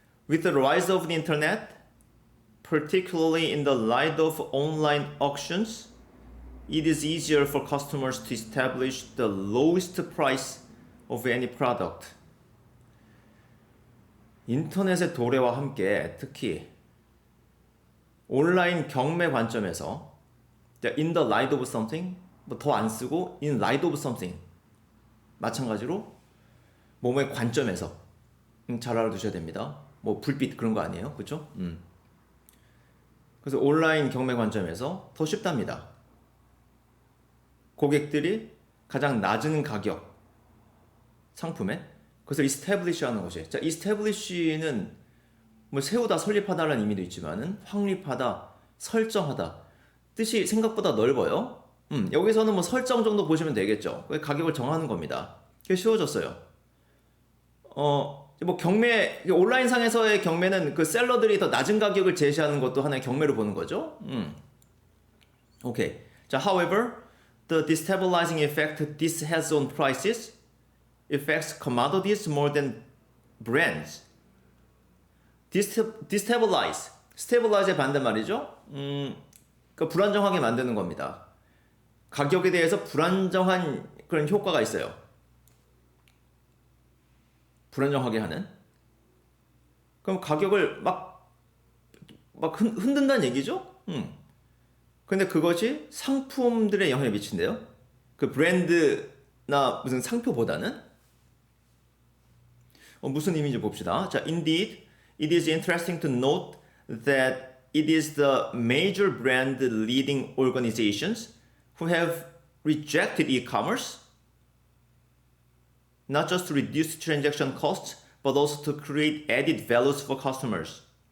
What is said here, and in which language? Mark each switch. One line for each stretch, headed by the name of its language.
English: With the rise of the internet, particularly in the light of online auctions, it is easier for customers to establish the lowest price of any product.
Korean: 인터넷의 도래와 함께 특히 온라인 경매 관점에서
English: in the light of something
Korean: 뭐 더 안 쓰고
English: in light of something
Korean: 마찬가지로 몸의 관점에서 잘 알아두셔야 됩니다. 뭐 불빛 그런 거 아니에요, 그렇죠? 그래서 온라인 경매 관점에서 더 쉽답니다. 고객들이 가장 낮은 가격 상품에 그것을 establish 하는 것이. 자, establish는 뭐 세우다, 설립하다라는 의미도 있지만은 확립하다, 설정하다 뜻이 생각보다 넓어요. 여기서는 뭐 설정 정도 보시면 되겠죠. 가격을 정하는 겁니다. 그게 쉬워졌어요. 뭐 경매, 온라인상에서의 경매는 그 셀러들이 더 낮은 가격을 제시하는 것도 하나의 경매로 보는 거죠. 오케이.
English: 자, however, the destabilizing effect this has on prices affects commodities more than brands.
Korean: destabilize, stabilize의 반대말이죠. 그러니까 불안정하게 만드는 겁니다. 가격에 대해서 불안정한 그런 효과가 있어요. 불안정하게 하는. 그럼 가격을 막 흔든다는 얘기죠? 근데 그것이 상품들에 영향을 미친대요. 그 브랜드나 무슨 상표보다는. 무슨 의미인지 봅시다.
English: 자, indeed, it is interesting to note that it is the major brand leading organizations who have rejected e-commerce, not just to reduce transaction costs, but also to create added values for customers.